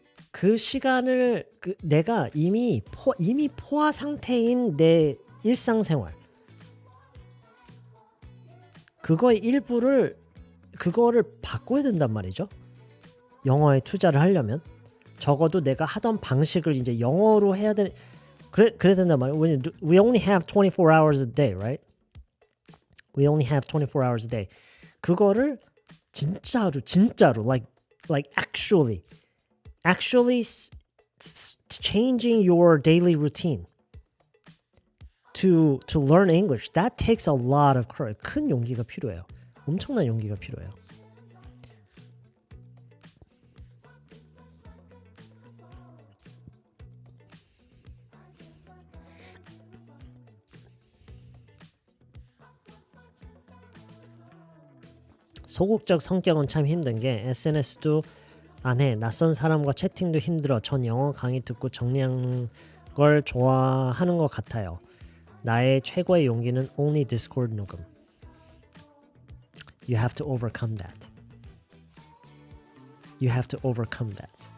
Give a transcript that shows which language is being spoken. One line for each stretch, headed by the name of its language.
Korean: 그 시간을 내가 이미 포화 상태인 내 일상생활 그거의 일부를 그거를 바꿔야 된단 말이죠. 영어에 투자를 하려면 적어도 내가 하던 방식을 이제 영어로 해야 되는 그래야 된단 말이에요.
English: We only have 24 hours a day, right? We only have 24 hours a day.
Korean: 그거를 진짜로
English: like actually changing your daily routine to learn English. That takes a lot of courage.
Korean: 큰 용기가 필요해요. 엄청난 용기가 필요해요. 소극적 성격은 참 힘든 게 SNS도 안 해. 낯선 사람과 채팅도 힘들어. 전 영어 강의 듣고 정리하는 걸 좋아하는 것 같아요. 나의 최고의 용기는 only Discord 녹음.
English: You have to overcome that. You have to overcome that.